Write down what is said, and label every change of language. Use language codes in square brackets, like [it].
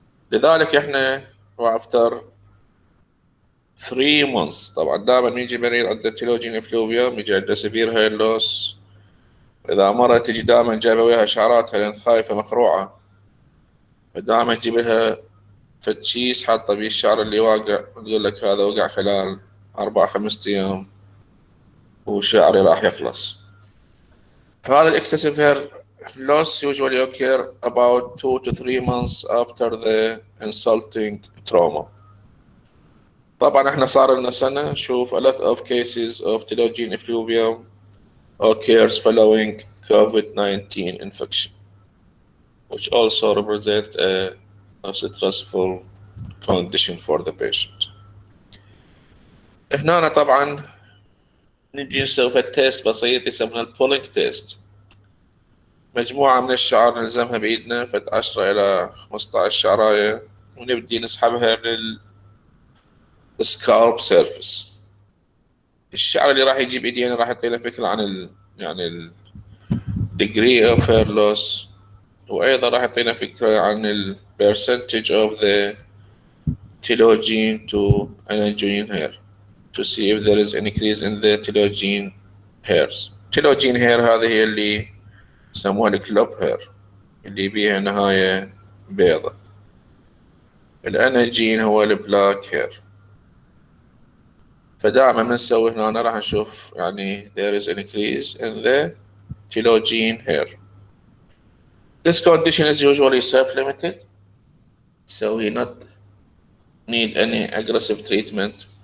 [ar] لذلك احنا [en] after 3 months [ar] طبعا دائما يجي مريض عنده تيلوجين افلوفيوم يجي عنده سيفير هير لوس. إذا مرة تجي دائما جايبة وياها شعراتها لأن خايفة مخروعة، فدائما تجيب لها فتشيس حاطة بيه الشعر اللي واقع، تقول لك هذا وقع خلال 4-5 أيام وشعري راح يخلص. فهذا الاكسسيف [en] hair loss usually occur about 2 to 3 months after the insulting trauma. [ar] طبعا احنا صار لنا سنة نشوف [en] a lot of cases of telogen effluvium occurs following COVID-19 infection, which also represent a stressful condition for the patient. [ar] هنا طبعا نجي نسوي تيست بسيط يسمونه البولينج تيست. مجموعة من الشعر نلزمها بإيدنا فد 10 إلى 15 شعراية ونبدي نسحبها من السكالب سيرفيس. الشعر اللي راح يجي بإيدي هنا راح يعطينا فكرة عن [en] يعني ال degree of hair loss، [ar] وأيضا راح يعطينا فكرة عن [en] ال percentage of the telogen to anagen hair to see if there is an increase in the telogen hairs. [ar] telogen hair هذه هي اللي يسموها الكلوب هير اللي بيها نهاية بيضة. الاناجين هو البلاك هير. فدائما ما نسوي هنا راح نشوف يعني [en] there is an increase in the telogen hair. This condition is usually self-limited, so we not need any aggressive treatment.